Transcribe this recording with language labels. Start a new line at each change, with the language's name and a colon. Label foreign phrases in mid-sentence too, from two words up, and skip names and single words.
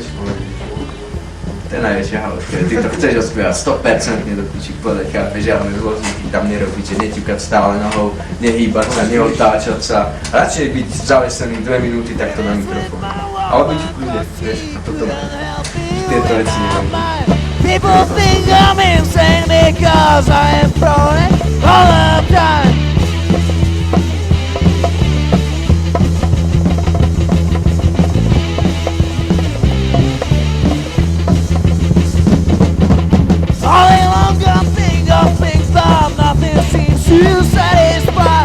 Slovak: To je najväčšia haloška, ty to chceš ospievať 100% do piči povedať, chápeš, ale rôznych tam nerobíte, neťukať stále nohou, nehýbať sa, neotáčať sa, radšej byť zavesený 2 minúty takto na mikrofón. Ale byť v kľude, vieš, a toto má. Tieto veci neviem.
English: People think I'm insane because I am prone all the time. All day long I think of things, but nothing seems to satisfy.